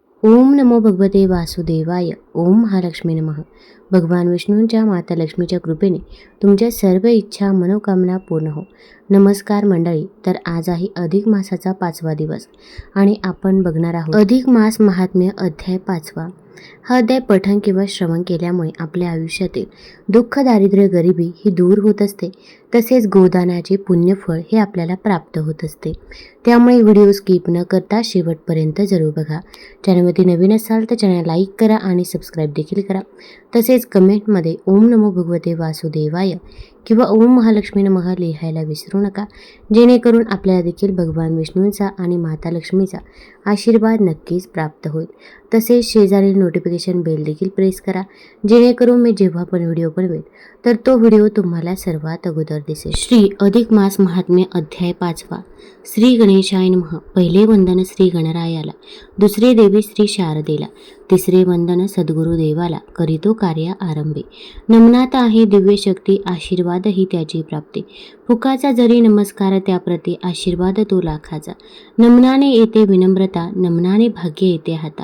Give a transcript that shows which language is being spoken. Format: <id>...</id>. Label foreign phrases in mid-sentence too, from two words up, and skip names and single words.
<sa>ओम नमो भगवते वासुदेवाय. ओम महालक्ष्मी नमः.</sa> <mr>भगवान विष्णूंच्या माता लक्ष्मीच्या कृपेने तुमच्या सर्व इच्छा मनोकामना पूर्ण हो. नमस्कार मंडळी. तर आज आहे अधिक मासाचा 5वा दिवस आणि आपण बघणार आहोत अधिक मास महात्म्य अध्याय 5वा. हा अध्याय पठण किंवा श्रवण केल्यामुळे आपल्या आयुष्यातील दुःख, दारिद्र्य, गरिबी ही दूर होत असते. तसेच गोदानाचे पुण्यफळ हे आपल्याला प्राप्त होत असते. त्यामुळे व्हिडिओ स्किप न करता शेवटपर्यंत जरूर बघा. चॅनलमध्ये नवीन असाल तर चॅनल लाईक करा आणि सबस्क्राईब देखील करा. तसेच कमेंटमध्ये</mr> <sa>ओम नमो भगवते वासुदेवाय</sa> <mr>किंवा</mr> <sa>ओम महालक्ष्मी नमः</sa> <mr>लिहायला विसरू नका, जेणेकरून आपल्याला देखील भगवान विष्णूंचा आणि माता लक्ष्मीचा आशीर्वाद नक्कीच प्राप्त होईल. तसेच शेजारील नोटिफिकेशन बेल देखील प्रेस करा, जेणेकरून मी जेव्हा पण व्हिडिओ बनवेल तर तो व्हिडिओ तुम्हाला सर्वात अगोदर दिसेल. श्री अधिक मास महात्म्य अध्याय 5वा.</mr> <sa>श्री गणेशाय नमः.</sa> <mr>पहिले वंदन श्री गणरायाला, दुसरे देवी श्री शारदेला, तिसरे वंदन सद्गुरु देवाला, करीतो कार्य आरंभे. नमनात आहे दिव्य शक्ती, आशीर्वाद ही त्याची प्राप्ती. फुकाचा जरी नमस्कार त्याप्रती, आशीर्वाद तो लाखाचा. नमनाने येते विनम्रता, नमनाने भाग्य येते हाता.</mr>